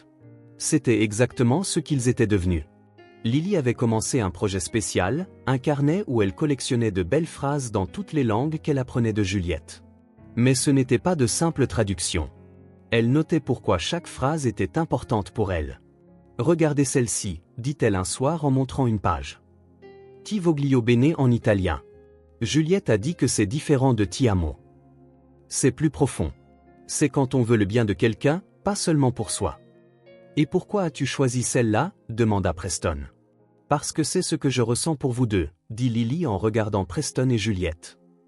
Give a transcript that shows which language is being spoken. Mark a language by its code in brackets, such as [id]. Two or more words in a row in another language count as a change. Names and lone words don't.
[fr] C'était exactement ce qu'ils étaient devenus. Lily avait commencé un projet spécial, un carnet où elle collectionnait de belles phrases dans toutes les langues qu'elle apprenait de Juliette. Mais ce n'était pas de simples traductions. Elle notait pourquoi chaque phrase était importante pour elle. « Regardez celle-ci », dit-elle un soir en montrant une page. [it] Ti voglio bene [fr] en italien. Juliette a dit que c'est différent de [it] ti amo. [fr] C'est plus profond. C'est quand on veut le bien de quelqu'un, pas seulement pour soi. Et pourquoi as-tu choisi celle-là ? Demanda Preston. Parce que c'est ce que je ressens pour vous deux, dit Lily en regardant Preston et Juliette.